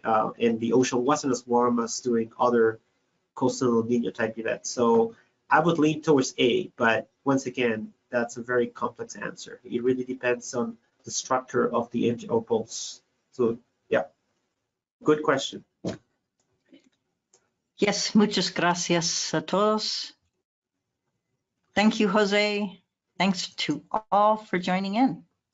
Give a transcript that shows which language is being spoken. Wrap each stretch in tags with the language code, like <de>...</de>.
<en>And the ocean wasn't as warm as during other coastal El Nino type events. So I would lean towards A, but once again, that's a very complex answer. It really depends on the structure of the MJO pulse. So, yeah. Good question.</en> <es>Yes, muchas gracias a todos.</es> <en>Thank you, Jose. Thanks to all for joining in.</en>